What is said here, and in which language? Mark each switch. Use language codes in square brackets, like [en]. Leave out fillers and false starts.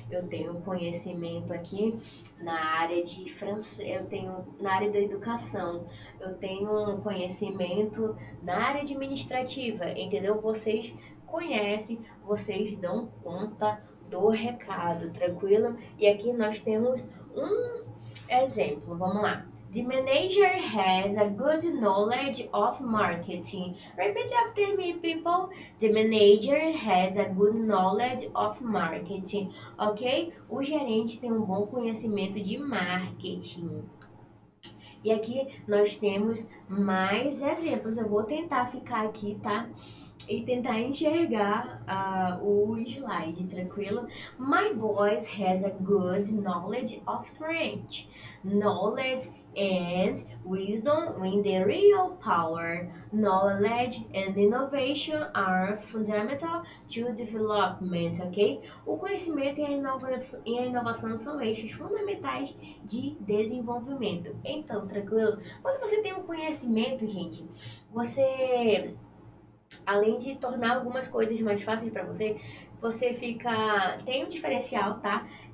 [pt] Eu tenho conhecimento aqui na área de francês, eu tenho na área da educação, eu tenho um conhecimento na área administrativa, entendeu? Vocês conhecem, vocês dão conta do recado, tranquilo? E aqui nós temos um exemplo, vamos lá. [en] The manager has a good knowledge of marketing. Repeat after me, people. The manager has a good knowledge of marketing. Ok? [pt] O gerente tem um bom conhecimento de marketing. E aqui nós temos mais exemplos. Eu vou tentar ficar aqui, tá? E tentar enxergar o slide, tranquilo? [en] My boys has a good knowledge of French. Knowledge and wisdom win the real power. Knowledge and innovation are fundamental to development, ok? [pt] O conhecimento e a inovação são eixos fundamentais de desenvolvimento. Então, tranquilo? Quando você tem um conhecimento, gente, você, além de tornar algumas coisas mais fáceis para você, você tem um diferencial, tá?